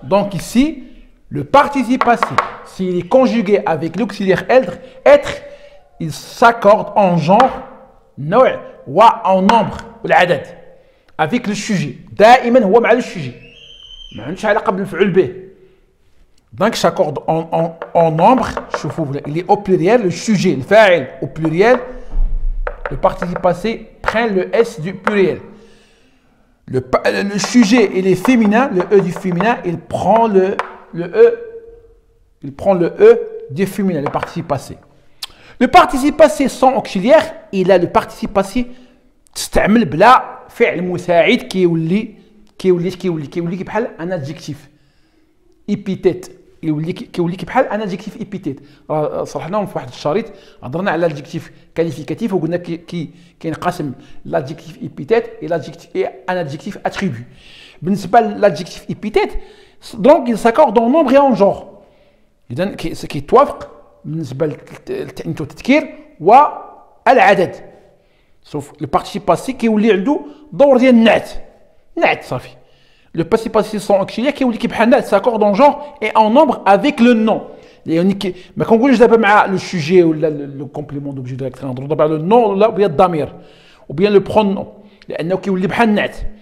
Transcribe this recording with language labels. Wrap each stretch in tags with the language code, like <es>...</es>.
<fr>Donc ici, le participe passé, s'il est conjugué avec l'auxiliaire être, il s'accorde en genre, نوع, ou en nombre, والعدد, avec le sujet.</fr> <ar>دائما هو مع</ar> <fr>le sujet.</fr> <ar>ما عندوش علاقة بالمفعول به.</ar> <fr>Donc s'accorde en nombre, il est au pluriel, le sujet, le fa'il au pluriel, le participe passé prend le S du pluriel. Le sujet et les féminins, le E du féminin, il prend le E du féminin, le participe passé. Le participe passé sans auxiliaire, il a le participe passé</fr> <ar>تستعمل بلا فعل مساعد كيولي بحال ان ادجكتيف epithet كيولي بحال ان ادجكتيف epithet. صرحناهم في واحد الشريط هضرنا على الادجكتيف كاليفيكاتيف وقلنا كينقسم</ar> <fr>l'adjectif epithet et un adjectif attribut.</fr> <ar>بالنسبه</ar> <fr>l'adjectif epithet, donc il s'accorde en nombre et en genre.</fr> <ar>اذا كيتوافق بالنسبه للتأنيث والتذكير والعدد.</ar> <fr>sauf le participe passé</fr> <ar>كيولي عنده دور ديال النعت صافي.</ar> <fr>Le participe passé sans auxiliaire</fr> <ar>كيولي بحال النعت</ar> <fr>s'accorde en genre et en nombre avec le nom.</fr> <ar>ما كنقولش دابا مع لو سوجي ولا لو كومبليمون دوبجي ديريكت، نهضروا دابا على النون ولا بيان الضمير وبيان لو برونون لانه كيولي بحال النعت.</ar>